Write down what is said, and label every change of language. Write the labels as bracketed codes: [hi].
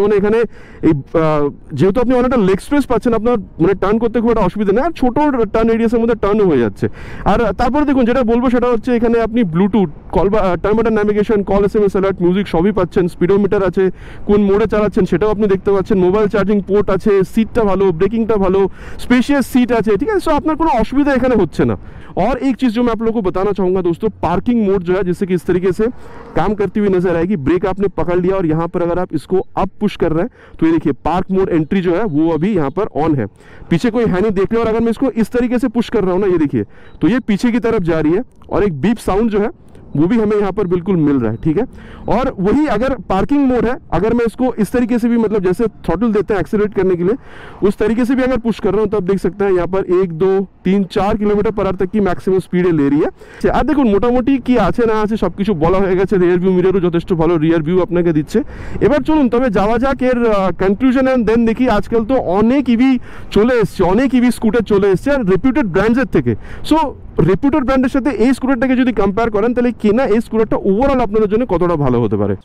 [bn] মানে এখানে এই যেহেতু আপনি অনেকটা লেগ স্পেস পাচ্ছেন আপনার মানে টার্ন করতে খুব একটা অসুবিধা নেই, আর ছোটো টার্ন এরিয়াসের মধ্যে টার্নও হয়ে যাচ্ছে। আর তারপরে দেখুন যেটা বলবো সেটা হচ্ছে এখানে আপনি ব্লুটুথ কল বা turn button navigation, call SMS alert, music সবই পাচ্ছেন, স্পিডোমিটার আছে, কোন মোডে চালাচ্ছেন সেটাও আপনি দেখতে পাচ্ছেন, মোবাইল চার্জিং পোর্ট আছে, সিটটা ভালো, ব্রেকিংটা ভালো, স্पेशियस सीट আছে, ঠিক আছে। সো আপনার কোনো অসুবিধা এখানে হচ্ছে না। [hi] और एक चीज़ जो मैं आप लोगों को बताना चाहूँगा दोस्तों, पार्किंग मोड जो है जिससे कि इस तरीके से काम करती हुई नजर आएगी। ब्रेक आपने पकड़ लिया और यहाँ पर अगर आप इसको अप पुश कर रहे हैं तो ये देखिए पार्क मोड एंट्री जो है वो अभी यहाँ पर ऑन है, पीछे कोई है नहीं देख रहे। और अगर मैं इसको इस तरीके से पुश कर रहा हूँ ना, ये देखिए तो ये पीछे की तरफ जा रही है और एक बीप साउंड जो है वो भी हमें यहाँ पर बिल्कुल मिल रहा है, ठीक है। और वही अगर पार्किंग मोड है, अगर मैं इसको इस तरीके से भी मतलब जैसे थ्रॉटल देते हैं एक्सेलरेट करने के लिए, उस तरीके से भी अगर पुश कर रहा हूँ तो आप देख सकते हैं यहाँ पर 1 2 3 4 কিলোমিটার पर आवर तक की मैक्सिमाम स्पीडे ले रही है। [bn] আর দেখুন মোটামুটি কি আছে না আছে সব কিছু বলা হয়ে গেছে। রিয়ার ভিউ মিররও যথেষ্ট ভালো রিয়ার ভিউ আপনাকে দিচ্ছে। এবার চলুন তবে যাওয়া যাক এর কনক্লুশন এন্ড দেন দেখি। আজকাল তো অনেক ইভি চলে এসছে, অনেক ইভি স্কুটার চলে এসছে আর রেপুটেড ব্র্যান্ডসের থেকে। সো রেপুটেড ব্র্যান্ডের সাথে এই স্কুটারটাকে যদি কম্পেয়ার করেন তাহলে কেনা এই স্কুটারটা ওভারঅল আপনাদের জন্য কতটা ভালো হতে পারে।